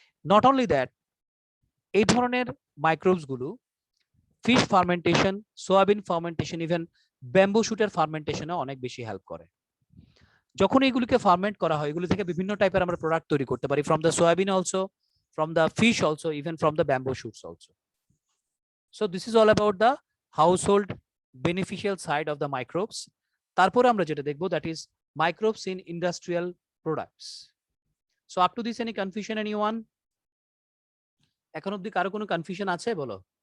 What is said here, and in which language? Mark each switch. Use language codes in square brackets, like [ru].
[en] not only that, [bn] এই ধরনের microbes গুলো fish fermentation, soybean fermentation, even bamboo শুটের ফার্মেন্টেশনে অনেক বেশি হেল্প করে। যখন এগুলিকে ফার্মেন্ট করা হয়, এগুলি থেকে বিভিন্ন টাইপের আমরা প্রোডাক্ট তৈরি করতে পারি, [en] From the soybean also, from the fish also, even from the bamboo shoots also. So this is all about the household beneficial side of the microbes. [bn] তারপর আমরা যেটা দেখবো, [en] that is microbes in industrial products. So up to this, any confusion anyone? [bn] এখন অবধি কারো কোনো confusion আছে বলো?